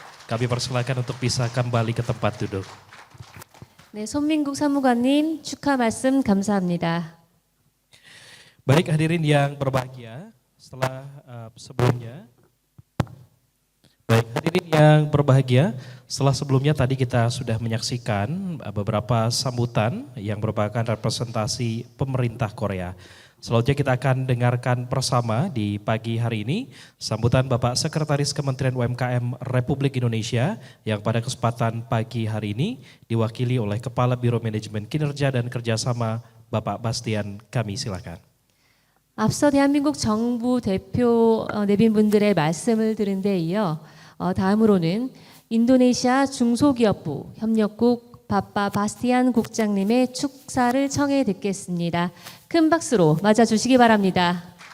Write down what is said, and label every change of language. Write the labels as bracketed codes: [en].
[id] Kami persilakan untuk bisa kembali ke tempat duduk. [ko] 네, 손민국 사무관님 축하 말씀 감사합니다. [id] Baik hadirin yang berbahagia, setelah sebelumnya, baik hadirin Hadirin yang berbahagia, setelah sebelumnya tadi kita sudah menyaksikan beberapa sambutan yang merupakan representasi pemerintah Korea. Selanjutnya kita akan dengarkan bersama di pagi hari ini sambutan Bapak Sekretaris Kementerian UMKM Republik Indonesia yang pada kesempatan pagi hari ini diwakili oleh Kepala Biro Manajemen Kinerja dan Kerjasama Bapak Bastian. Kami silakan. [ko] 앞서 대한민국 정부 대표 내빈분들의 말씀을 들은 데 이어 다음으로는 인도네시아 중소기업부 협력국 바빠 바스티안 국장님의 축사를 청해 듣겠습니다. 큰 박수로 맞아주시기 바랍니다.